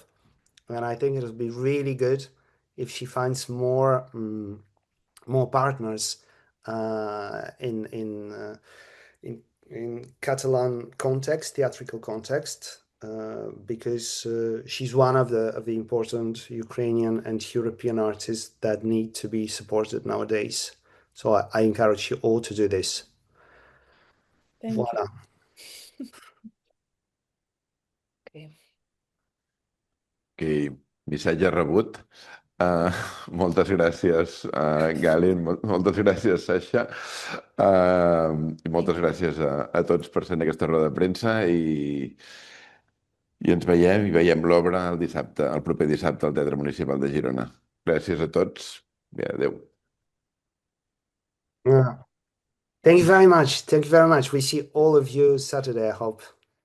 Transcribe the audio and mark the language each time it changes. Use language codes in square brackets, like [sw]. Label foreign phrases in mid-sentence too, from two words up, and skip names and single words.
[en] And I think it'll be really good if she finds more partners in Catalan context, theatrical context, because she's one of the important Ukrainian and European artists that need to be supported nowadays. So I encourage you all to do this. Thank Voilà. you. Okay. [ca] Okay. Missatge rebut. Moltes gràcies, Galin, moltes gràcies, Sasha, i moltes gràcies a tots per ser en aquesta roda de premsa i ens veiem l'obra el dissabte, el proper dissabte al Teatre Municipal de Girona. Gràcies a tots i adeu. [en] Yeah. Thank you very much. Thank you very much. We see all of you Saturday, I hope.